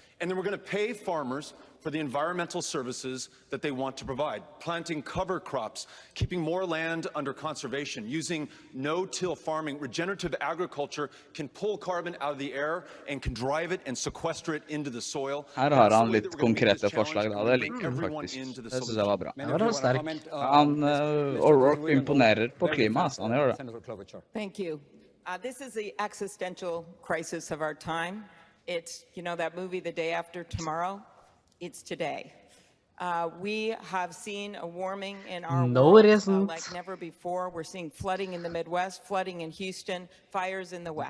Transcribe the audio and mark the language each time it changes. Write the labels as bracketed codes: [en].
[en] And then we're going to pay farmers for the environmental services that they want to provide, planting cover crops, keeping more land under conservation, using no-till farming. Regenerative agriculture can pull carbon out of the air and can drive it and sequester it into the soil. [no] Her har han litt konkrete forslag da, det liker han faktisk. Det synes jeg var bra. Ja, det var sterk. Han O'Rourke imponerer på klima, så han gjør det. [en] Thank you. This is the existential crisis of our time. It's, you know, that movie, The Day After Tomorrow? It's today. We have seen a warming in our world like never before. We're seeing flooding in the Midwest, flooding in Houston, fires in the West.